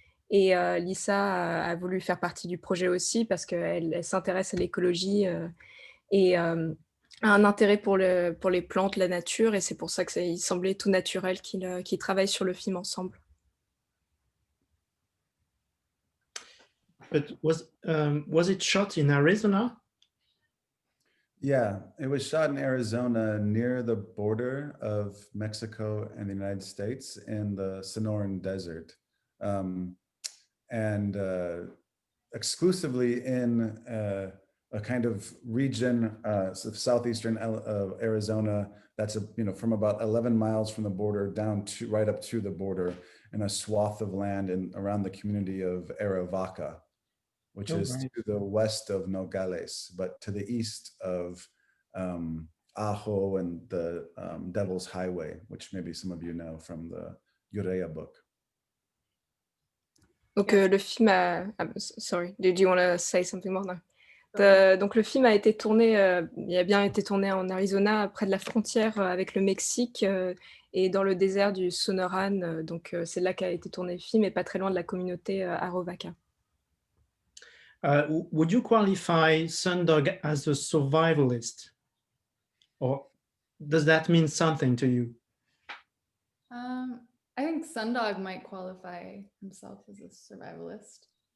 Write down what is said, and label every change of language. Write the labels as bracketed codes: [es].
[fr] Et Lisa a voulu faire partie du projet aussi parce qu'elle s'intéresse à l'écologie et a un intérêt pour les plantes, la nature, et c'est pour ça qu'il semblait tout naturel qu'ils travaillent sur le film ensemble. [en] But was it shot in Arizona? Yeah, it was shot in Arizona near the border of Mexico and the United States in the Sonoran Desert. And exclusively in a kind of region of southeastern Arizona that's from about 11 miles from the border down to right up to the border, in a swath of land around the community of Aravaca, which is right. to the west of Nogales, but to the east of Ajo and the Devil's Highway, which maybe some of you know from the Urea book. [fr] Donc le film a... [en] sorry, did you want to say something more? No. [fr] Donc le film a été tourné, il a bien été tourné en Arizona, près de la frontière avec le Mexique et dans le désert du Sonoran. Donc c'est là qu'a été tourné le film, et pas très loin de la communauté Aravaca. [en] Would you qualify Sundog as a survivalist? Or does that mean something to you? I think Sundog might qualify himself as a survivalist.